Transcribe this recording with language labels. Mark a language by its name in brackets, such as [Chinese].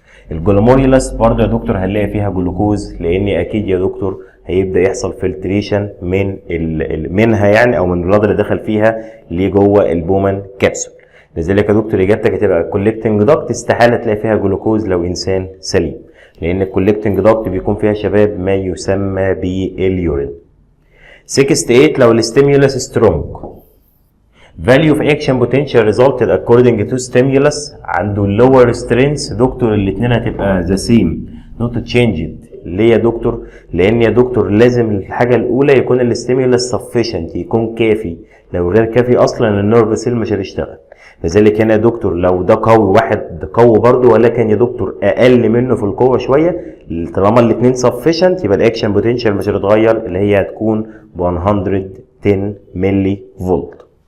[Arabic] الجلوميرولاس برضه يا دكتور هنلاقي فيها جلوكوز، لان اكيد يا دكتور هيبدا يحصل فلتريشن من منها يعني او من البلاد اللي دخل فيها لجوه البومان كابسول. لذلك يا دكتور اجابتك هتبقى كولكتنج دكت استحاله تلاقي فيها جلوكوز لو انسان سليم، لان الكولكتنج دكت بيكون فيها شباب ما يسمى باليورين. [English] 68 [Arabic] لو الستيمولس سترونج [English] value of action potential resulted according to stimulus [Arabic] عنده [English] lower strength [Arabic] دكتور الاثنين هتبقى [English] the same not changed. [Arabic] ليه يا دكتور؟ لان يا دكتور لازم الحاجه الاولى يكون الستيمولس [English] sufficient [Arabic] يكون كافي، لو غير كافي اصلا النيرف سيل مش هتشتغل. لذلك هنا يا دكتور لو ده قوي واحد قوي برضه، ولكن يا دكتور اقل منه في القوه شويه، طالما الاثنين [English] sufficient [Arabic] يبقى الاكشن بوتنشال مش هتتغير، اللي هي هتكون ب 110 ملي فولت.